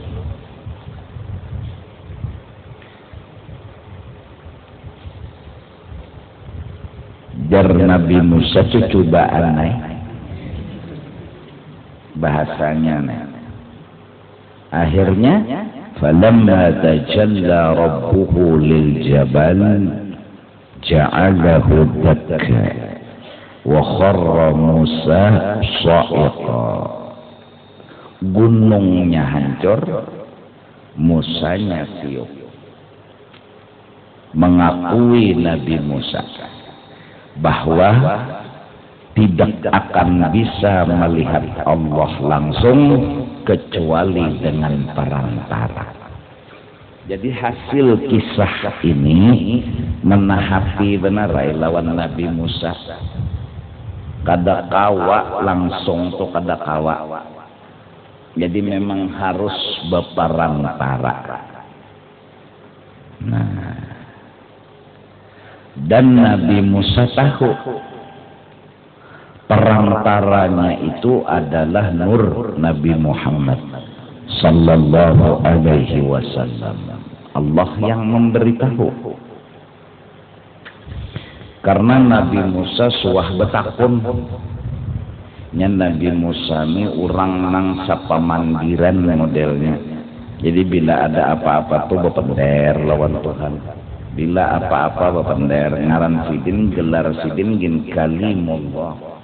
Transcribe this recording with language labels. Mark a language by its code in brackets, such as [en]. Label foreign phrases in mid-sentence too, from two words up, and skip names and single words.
[bjn] Jar Nabi Musa itu cobaan bahasanya. [id] Akhirnya, [ar] فلما تجلى ربه للجبل جعله دكا وخر موسى صعقا. [bjn] Gunungnya hancur, Musanya siup. [id] Mengakui Nabi Musa bahwa tidak akan bisa melihat Allah langsung kecuali dengan perantara. [bjn] Jadi hasil kisah ini menahati benar lawan Nabi Musa. Kada kawa langsung tuh kada kawa. [id] Jadi memang harus berperantara. Nah, dan Nabi Musa tahu perantaranya itu adalah nur Nabi Muhammad [ar] صلى الله عليه وسلم. [bjn] Allah yang memberitahu. Karena Nabi Musa suah betakun. Nya Nabi Musa ini orang nang sapamandiran modelnya. Jadi bila ada apa-apa tuh bepender lawan Tuhan. Bila apa-apa bepender ngaran sidin, gelar sidin gin kalimullah.